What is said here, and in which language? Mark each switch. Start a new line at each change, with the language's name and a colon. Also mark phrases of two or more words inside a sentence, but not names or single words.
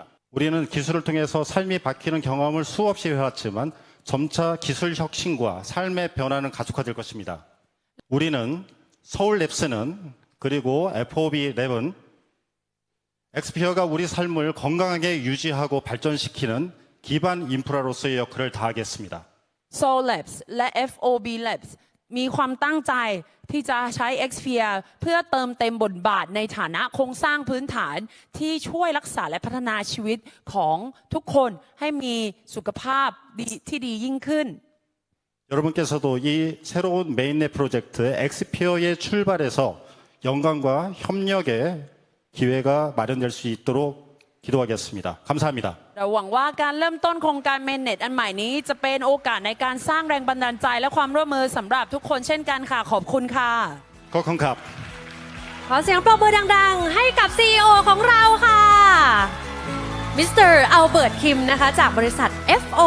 Korean: 우리는 기술을 통해서 삶이 바뀌는 경험을 수없이 해왔지만 점차 기술 혁신과 삶의 변화는 가속화될 것입니다. 우리는 서울랩스는 그리고 FOB 랩은 엑스피어가 우리 삶을 건강하게 유지하고 발전시키는 기반 인프라로서의 역할을 다하겠습니다.
Thai: Soul Labs และ FOB Labs มีความตั้งใจที่จะใช้ Xperia เพื่อเติมเต็มบทบาทในฐานะโครงสร้างพื้นฐานที่ช่วยรักษาและพัฒนาชีวิตของทุกคนให้มีสุขภาพที่ดียิ่งขึ้น
Korean: 여러분께서도 이 새로운 메인넷 프로젝트 엑스피어의 출발에서 영광과 협력의 기회가 마련될 수 있도록 기도하겠습니다. 감사합니다.
Thai: เราหวังว่าการเริ่มต้นโครงการ Mainnet อันใหม่นี้จะเป็นโอกาสในการสร้างแรงบันดาลใจและความร่วมมือสำหรับทุกคนเช่นกันค่ะขอบคุณค่ะ ขอบคุณครับ ขอเสียงปรบมือดังๆ ให้กับ CEO ของเราค่ะ มิสเตอร์อัลเบิร์ตคิมนะคะจากบริษัท FOB